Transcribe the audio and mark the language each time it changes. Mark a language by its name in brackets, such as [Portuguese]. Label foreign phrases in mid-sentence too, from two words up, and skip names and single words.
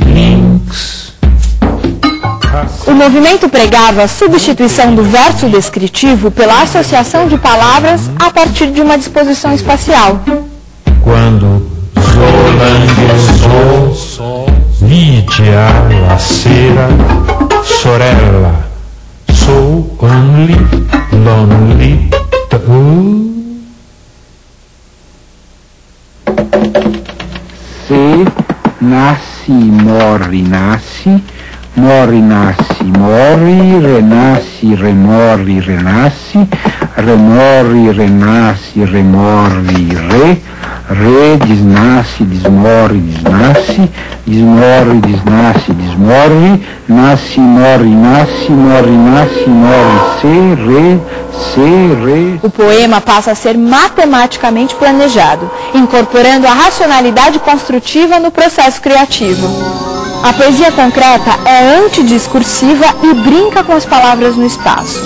[Portuguese] O movimento pregava a substituição do verso descritivo pela associação de palavras a partir de uma disposição espacial. [Italian] Quando Zolange, Vidia, la sera, sorella, [English] so only, lonely, [Portuguese] Se nasce, morre, nasce. Morre, nasce, morre, renasce, remorre, renasce, remorre, renasce, remorre, re, desnasce, desmorre, desnasce, desmorre, desnasce, desmorre, nasce, morre, nasce, morre, nasce, morre, se, re. O poema passa a ser matematicamente planejado, incorporando a racionalidade construtiva no processo criativo. A poesia concreta é antidiscursiva e brinca com as palavras no espaço.